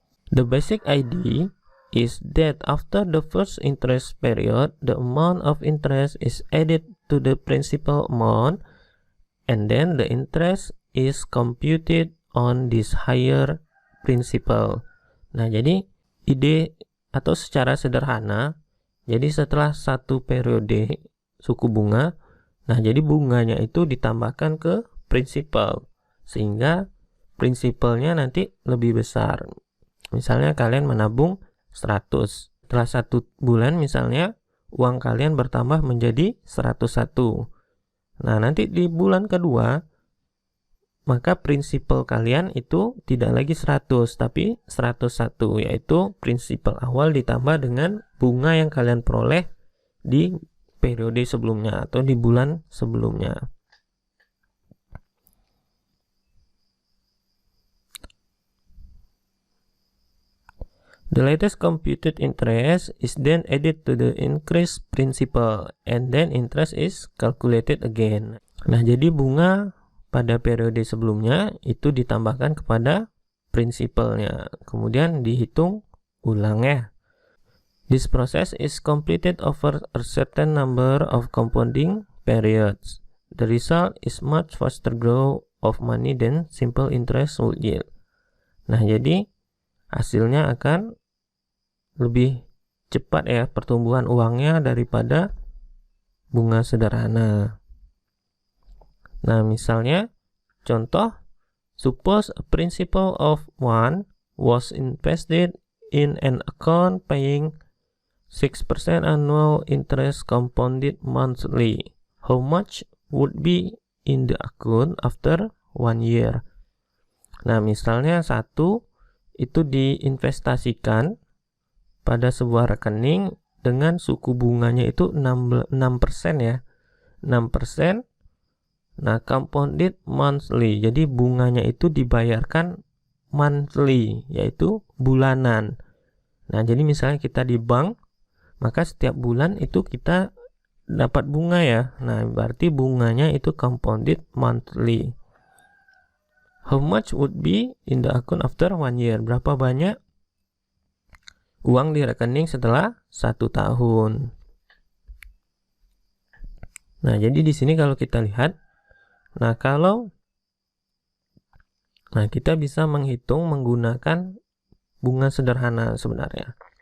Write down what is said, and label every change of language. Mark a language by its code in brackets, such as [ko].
[en] The basic idea is that after the first interest period, the amount of interest is added to the principal amount, and then the interest is computed on this higher principal. [id] Nah, jadi ide atau secara sederhana, jadi setelah satu periode suku bunga, nah jadi bunganya itu ditambahkan ke principal, sehingga principalnya nanti lebih besar. Misalnya kalian menabung 100, setelah 1 bulan misalnya uang kalian bertambah menjadi 101. Nah, nanti di bulan kedua maka prinsipal kalian itu tidak lagi 100 tapi 101, yaitu prinsipal awal ditambah dengan bunga yang kalian peroleh di periode sebelumnya atau di bulan sebelumnya. [en] The latest computed interest is then added to the increased principal and then interest is calculated again. [id] Nah, jadi bunga pada periode sebelumnya itu ditambahkan kepada prinsipalnya, kemudian dihitung ulang ya. [en] This process is completed over a certain number of compounding periods. The result is much faster growth of money than simple interest would yield. [id] Nah, jadi hasilnya akan lebih cepat ya pertumbuhan uangnya daripada bunga sederhana. Nah, misalnya contoh, [en] suppose a principal of 1 was invested in an account paying 6% annual interest compounded monthly. how much would be in the account after 1 year. [id] Nah, misalnya 1 itu diinvestasikan pada sebuah rekening dengan suku bunganya itu 6% ya. 6%. [en] Nah, compounded monthly. [id] Jadi bunganya itu dibayarkan monthly, yaitu bulanan. Nah, jadi misalnya kita di bank, maka setiap bulan itu kita dapat bunga ya. Nah, berarti bunganya itu compounded monthly. [en] How much would be in the account after 1 year? [id] Berapa banyak uang di rekening setelah 1 tahun? Nah, jadi di sini kalau kita lihat, kita bisa menghitung menggunakan bunga sederhana sebenarnya.